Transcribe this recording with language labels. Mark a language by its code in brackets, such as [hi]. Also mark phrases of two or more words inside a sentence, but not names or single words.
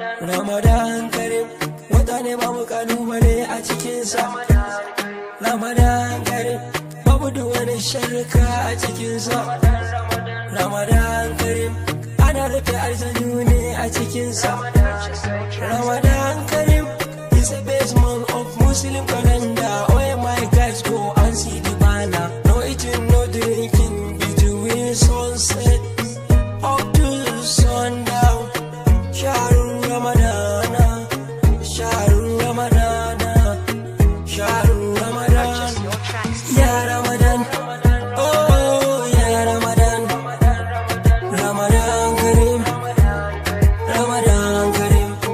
[ar] رمضان كريم. [ha] Wata ne babu kalubale a cikinsa. [ar] رمضان كريم. [ha] Babu duk wani shirka a cikinsa. [ar] رمضان كريم. [ha] Ana rufe aljanu ne a cikinsa. [ar] رمضان كريم [en] is the best month of Muslim calendar. Oh, my guys, go and see the banner. No eating, no drinking between sunset up to sundown. [ar] شهر رمضان، شهر رمضان، شهر رمضان. يا رمضان، أوه، يا رمضان. رمضان كريم، رمضان كريم.